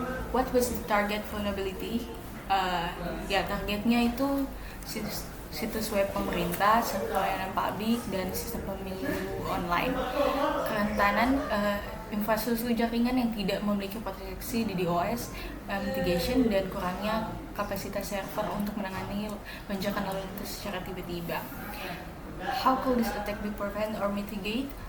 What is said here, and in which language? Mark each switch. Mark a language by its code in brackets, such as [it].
[en] What was the target vulnerability? [id] Targetnya itu situs web pemerintah, server layanan publik, dan sistem pemilu online. Kerentanan infrastruktur jaringan yang tidak memiliki proteksi DDoS, mitigation, dan kurangnya kapasitas server untuk menangani lonjakan lalu lintas secara tiba-tiba. [en] How could this attack be prevented or mitigate?